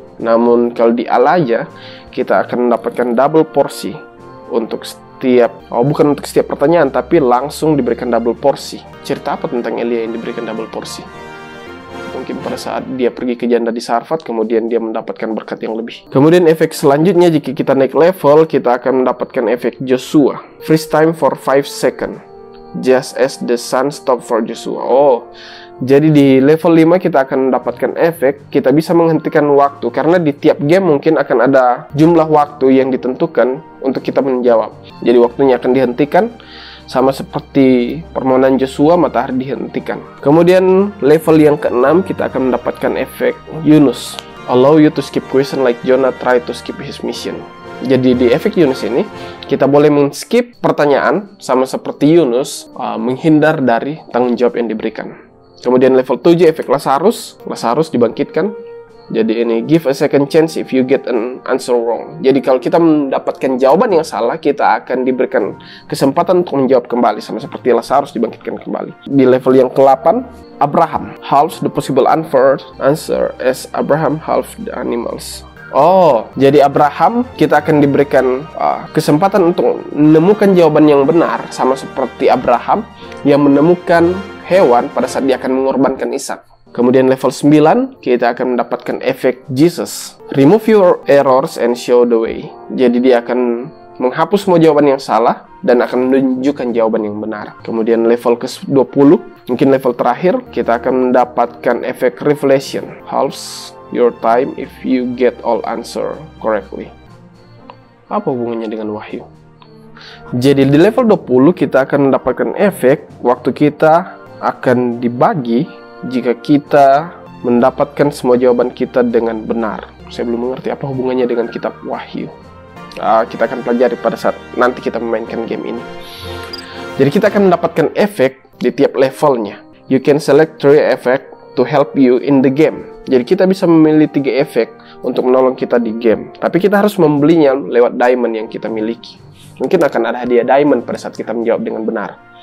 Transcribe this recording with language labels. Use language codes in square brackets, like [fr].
[id] Namun, kalau di Elijah, kita akan mendapatkan double porsi untuk setiap, bukan untuk setiap pertanyaan, tapi langsung diberikan double porsi. Cerita apa tentang Elia yang diberikan double porsi? Mungkin pada saat dia pergi ke janda di Sarfat, kemudian dia mendapatkan berkat yang lebih. Kemudian efek selanjutnya, jika kita naik level, kita akan mendapatkan efek Joshua. [en] Freeze time for 5 seconds. Just as the sun stop for Joshua. [id] Oh, jadi di level 5 kita akan mendapatkan efek, kita bisa menghentikan waktu. Karena di tiap game mungkin akan ada jumlah waktu yang ditentukan untuk kita menjawab. Jadi waktunya akan dihentikan. Sama seperti permohonan Joshua, matahari dihentikan. Kemudian level yang ke-6 kita akan mendapatkan efek Yunus. [en] allow you to skip question like Jonah tried to skip his mission. [id] Jadi di efek Yunus ini, kita boleh men-skip pertanyaan sama seperti Yunus, menghindar dari tanggung jawab yang diberikan. Kemudian level 7 efek Lazarus dibangkitkan. Jadi ini [en] give a second chance if you get an answer wrong. [id] Jadi kalau kita mendapatkan jawaban yang salah, kita akan diberikan kesempatan untuk menjawab kembali, sama seperti Lazarus dibangkitkan kembali. Di level yang ke-8, [en] Abraham halves the possible answer as Abraham halved the animals. [id] Oh, jadi Abraham kita akan diberikan kesempatan untuk menemukan jawaban yang benar, sama seperti Abraham yang menemukan hewan pada saat dia akan mengorbankan Ishak. Kemudian level 9, kita akan mendapatkan efek Jesus. [en] Remove your errors and show the way. [id] Jadi dia akan menghapus semua jawaban yang salah dan akan menunjukkan jawaban yang benar. Kemudian level ke-20, mungkin level terakhir, kita akan mendapatkan efek Revelation. [en] Halves your time if you get all answer correctly. [id] Apa hubungannya dengan wahyu? Jadi di level 20, kita akan mendapatkan efek waktu kita akan dibagi jika kita mendapatkan semua jawaban kita dengan benar. Saya belum mengerti apa hubungannya dengan kitab Wahyu. Kita akan pelajari pada saat nanti kita memainkan game ini. Jadi kita akan mendapatkan efek di tiap levelnya. [en] You can select 3 effect to help you in the game. [id] Jadi kita bisa memilih 3 efek untuk menolong kita di game. Tapi kita harus membelinya lewat diamond yang kita miliki. Mungkin akan ada hadiah diamond pada saat kita menjawab dengan benar.